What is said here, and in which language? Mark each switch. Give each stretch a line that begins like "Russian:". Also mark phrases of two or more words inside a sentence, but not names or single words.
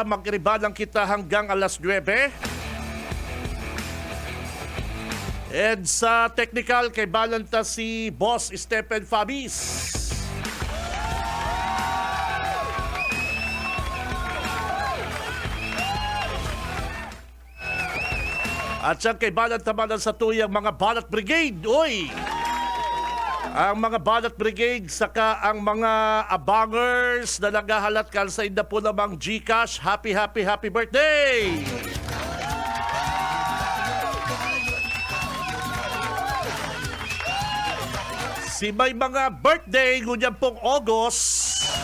Bikol: Mag-iribalang kita hanggang alas 9. And sa technical, kay balanta si Boss Stephen Fabis. At siyang kay Balat naman sa tuyang mga Balat Brigade. Uy! Ang mga Balat Brigade, saka ang mga abangers na naghahalat sa inda po namang GCash.
English: Happy birthday!
Bikol: Si may mga birthday, ngunyan pong August.